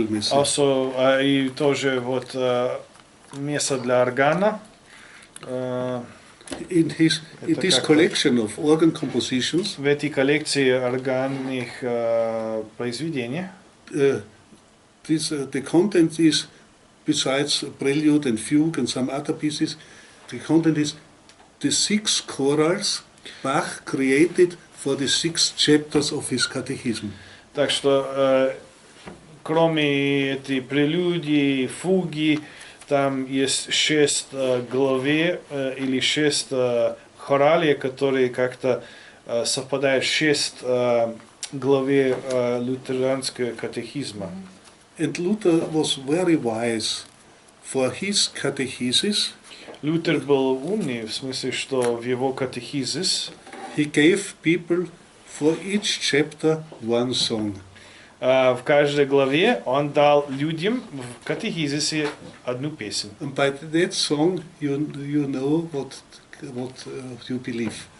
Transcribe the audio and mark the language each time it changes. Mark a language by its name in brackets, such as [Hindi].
[Russian] Also, и тоже вот место для органа. [English] In this collection of organ compositions, [Russian] в этой коллекции органных произведений, [English] the content is, besides prelude and fugue and some other pieces, the content is the 6 chorals Bach created for the 6 chapters of his catechism. [Russian] Так что, кроме этой прелюдии, фуги, там есть 6 главе или 6 хоралей, которые как-то совпадают с 6 главе лютеранского катехизма. [English] And Luther was very wise for his catechesis. [Russian] Лютер был умный, в смысле, что в его катехизис [English] he gave people for each chapter one song. [Russian] В каждой главе он дал людям в катехизисе одну песню. [English] And by that song you know what you believe.